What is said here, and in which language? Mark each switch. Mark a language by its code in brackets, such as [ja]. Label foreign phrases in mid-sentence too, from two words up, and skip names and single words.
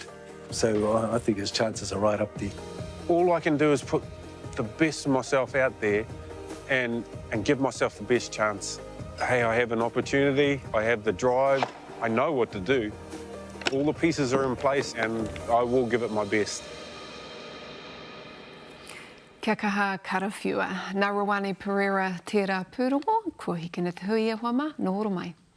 [en] So I think his chances are right up there. All I can do is put the best of myself out there and give myself the best chance. Hey, I have an opportunity, I have the drive, I know what to do. All the pieces are in place and I will give it my best. [mi] Kia kaha karawhiua. Nā Rawani Pereira tērā pūrongo, kua hikina te hui e wama, nō oro mai.